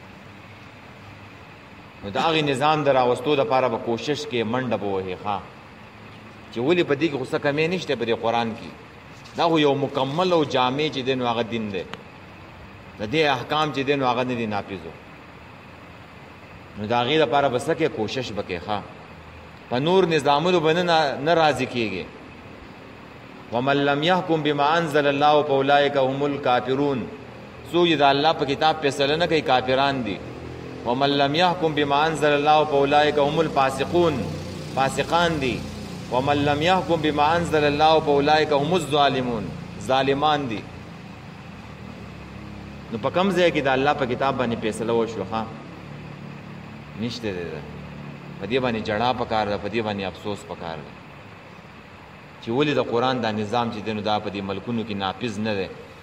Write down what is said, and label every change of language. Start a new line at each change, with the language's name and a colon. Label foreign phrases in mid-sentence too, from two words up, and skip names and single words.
Pashto: نو دا هغه نظام د راوستو د پاره به کوشش کې منډه به وهي چې ولې په دې کې خو څه کمی نشته په دې قرآن کې. دا خو یو مکمل او جامع چې دنو هغه دین دی، د دې احکام چې دنو هغه نه دي نافذو. نو دا هغې دپاره به څه کې کوشش به کې په نور نظامونو به نه راضي کېږي.
Arabic: ومن لم يحكم بما انزل الله فاولئک هم الکافرون.
Pashto: څوک چې د الله په کتاب فیصله نه کوي کافران دي.
Arabic: ومن لم يحكم بما انزل الله فاولئک هم الفاسقون،
Pashto: فاسقان دي.
Arabic: ومن لم يحكم بما انزل الله فاولئک هم الظالمون،
Pashto: ظالمان دي. نو په کوم ځای کې د الله په کتاب باندې فیصله وشو؟ نشته دی. په دې باندې جړا پکار ده، په دې باندې افسوس پکار ده چې ولې د قرآن دا نظام چې دی نو دا په دې ملکونو کې نافذ نه دی.